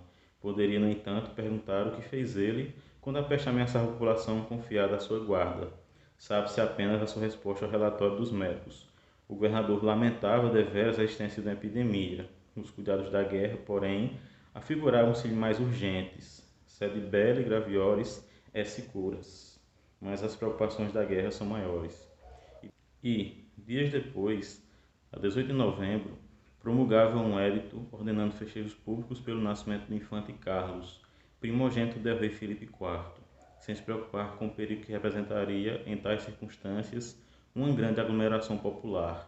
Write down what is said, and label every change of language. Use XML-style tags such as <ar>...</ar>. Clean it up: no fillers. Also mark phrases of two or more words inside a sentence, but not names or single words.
<pt>Poderia, no entanto, perguntar o que fez ele quando a peste ameaçava a população confiada à sua guarda. Sabe-se apenas a sua resposta ao relatório dos médicos. O governador lamentava deveras a existência de uma epidemia. Os cuidados da guerra, porém, afiguravam-se-lhe mais urgentes.</pt> <la>Sed belle graviores esse curas.</la> <pt>Mas as preocupações da guerra são maiores. E, dias depois, a 18 de novembro, promulgava um edito ordenando festejos públicos pelo nascimento do infante Carlos, primogênito del rei Filipe IV, sem se preocupar com o perigo que representaria, em tais circunstâncias, uma grande aglomeração popular.</pt>